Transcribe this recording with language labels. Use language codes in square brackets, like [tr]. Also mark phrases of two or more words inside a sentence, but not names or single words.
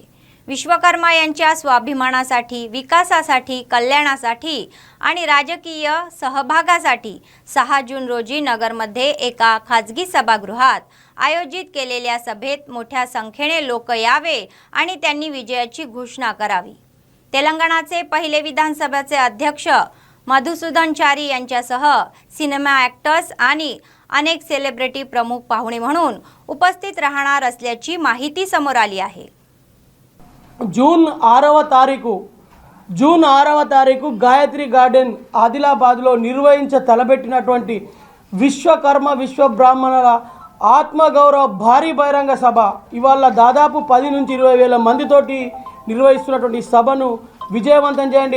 [mr] विश्वकर्मा यांच्या स्वाभिमानासाठी, विकासासाठी, कल्याणासाठी आणि राजकीय सहभागासाठी 6 जून रोजी नगरमध्ये एका खाजगी सभागृहात आयोजित केलेल्या सभेत मोठ्या संख्येने लोक यावे आणि त्यांनी विजयाची घोषणा करावी। तेलंगणाचे पहिले विधानसभेचे अध्यक्ष मधुसूदन चारी यांच्यासह [en] cinema actors [mr] आणि अनेक सेलिब्रिटी प्रमुख पाहुणे म्हणून उपस्थित राहणार असल्याची माहिती समोर आली आहे। [te] जून 6వ తారీఖు గాయత్రి గార్డెన్ ఆదిలాబాద్లో తలబెట్టినటువంటి విశ్వకర్మ విశ్వ బ్రాహ్మణుల ఆత్మగౌరవ భారీ బహిరంగ సభ ఇవాళ దాదాపు 10 నుంచి 20 వేల మందితోటి నిర్వహిస్తున్నటువంటి సభను విజయవంతం చేయండి।